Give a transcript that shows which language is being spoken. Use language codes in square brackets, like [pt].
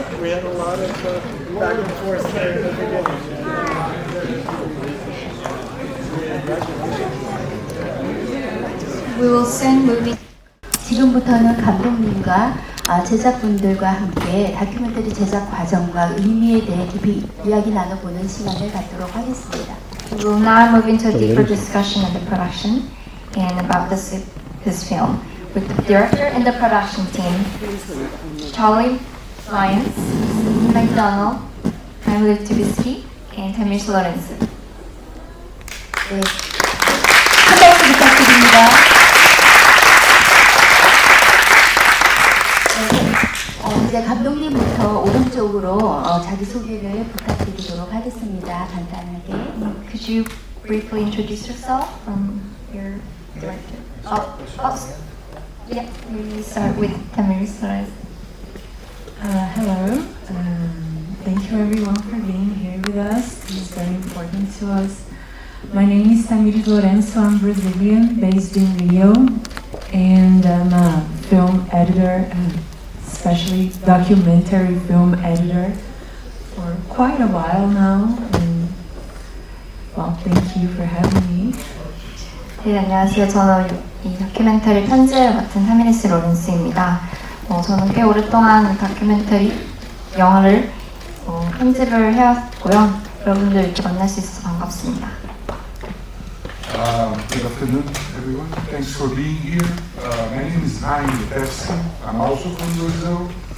[en] We had a lot of back and forth there at the beginning. We will soon move in. [ko] 지금부터는 감독님과 제작분들과 함께 다큐멘터리 제작 과정과 의미에 대해 깊이 이야기 나눠보는 시간을 갖도록 하겠습니다. [en] We will now move into a deeper discussion of the production and about this film with the director and the production team, Charlie Lyons, McDonald, Camilo Tibisky and Tamiris Lorenzo. [ko] 네. 큰 박수 부탁드립니다. 네. 이제 감독님부터 오른쪽으로 자기 소개를 부탁드리도록 하겠습니다. 간단하게. [en] Could you briefly introduce yourself from your director? Yeah, we start with Tamiris Lorenzo. Hello. Thank you everyone for being here with us. This is very important to us. My name is Tamiris Lorenzo. I'm Brazilian, based in Rio, and I'm a film editor, especially documentary film editor, for quite a while now. And well, thank you for having me. [ko] 네, 안녕하세요. 저는 이 다큐멘터리 편집을 맡은 타미리스 로렌스입니다. 저는 꽤 오랫동안 다큐멘터리 영화를 편집을 해왔고요. 여러분들 이렇게 만날 수 있어서 반갑습니다. [en] Good afternoon, everyone. Thanks for being here. My name is Naim Petski. I'm also from Brazil.